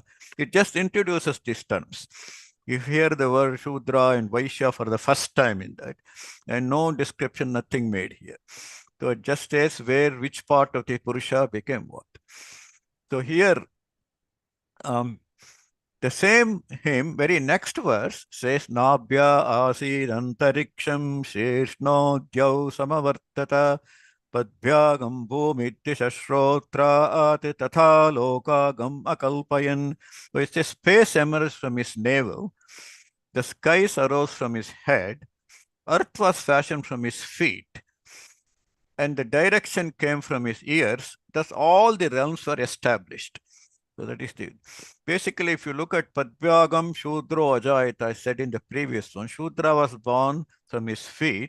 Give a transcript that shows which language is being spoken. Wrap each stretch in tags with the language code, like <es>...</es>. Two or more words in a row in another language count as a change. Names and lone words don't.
<en>It just introduces these terms. You hear the word Shudra and Vaishya for the first time in that, and no description, nothing made here. So it just says which part of the Purusha became what. So here, the same hymn, very next verse says,</en> <sa>नाभ्या आसीद् अन्तरिक्षं शीर्ष्णो द्यौः समवर्तत पद्भ्यां भूमिर्दिशः श्रोत्रात् तथा लोकाँ अकल्पयन्.</sa> <en>So it says, space emerged from his navel, the skies arose from his head, earth was fashioned from his feet, and the direction came from his ears. Thus all the realms were established. So that is the basically, if you look at</en> <sa>पद्भ्यां शूद्रो अजायत,</sa> <en>I said in the previous one, Shudra was born from his feet.</en>